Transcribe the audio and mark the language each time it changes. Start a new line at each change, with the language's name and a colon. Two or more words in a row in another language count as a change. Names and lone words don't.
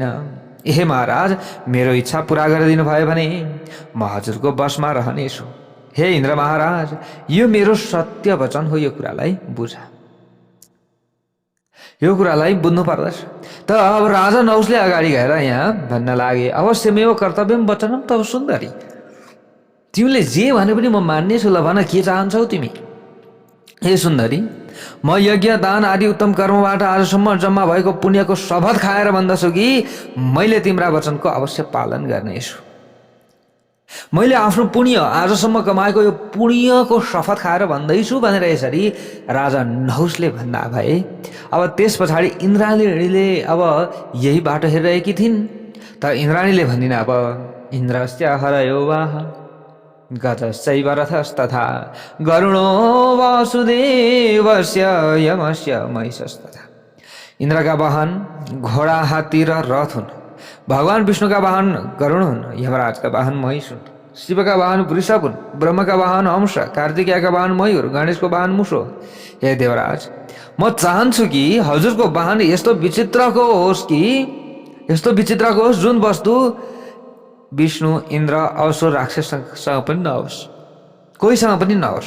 Nepali: हे महाराज, मेरो इच्छा पुरा गरिदिनु भयो भने म हजुरको बसमा रहनेछु। हे इन्द्र महाराज, यो मेरो सत्य वचन हो, यो कुरालाई बुझ, यो कुरालाई बुझ्नु पर्दछ। त अब राजा नहुसले अगाडि गएर यहाँ भन्न लागे,
Sanskrit: अवश्यमेव कर्तव्यम वचनम तव सुन्दरी,
Nepali: तिमीले जे भने पनि म मान्नेछु। ल भन, के चाहन्छौ तिमी? हे सुन्दरी, म यज्ञ दान आदि उत्तम कर्मबाट आजसम्म जम्मा भएको पुण्यको शपथ खाएर भन्दछु कि मैले तिम्रा वचनको अवश्य पालन गर्नेछु। मैले आफ्नो पुण्य आजसम्म कमाएको यो पुण्यको शपथ खाएर भन्दैछु भनेर यसरी राजा नहुसले भन्दा भए। अब त्यस पछाडि इन्द्राणीले अब यही बाटो हेरिरहेकी थिइन्। त इन्द्राणीले भनिन्, अब
Sanskrit: इन्द्रस्य हरयो वाह गजश्चैव रथस्तथा गरुणो वासुदेवस्य यमस्य महिषस्तथा।
Nepali: इन्द्रका वाहन घोडा, हात्ती र रथ हुन्, भगवान विष्णुका वाहन गरुण हुन्, यमराजका वाहन महिष हुन्, शिवका वाहन वृषभ हुन्, ब्रह्मका वाहन हंस, कार्तिकेयका वाहन मयूर, गणेशको वाहन मुसो। हे देवराज, म चाहन्छु कि हजुरको वाहन यस्तो विचित्रको होस् जुन वस्तु विष्णु, इन्द्र, असुर, राक्षससँग पनि नहोस्, कोहीसँग पनि नहोस्।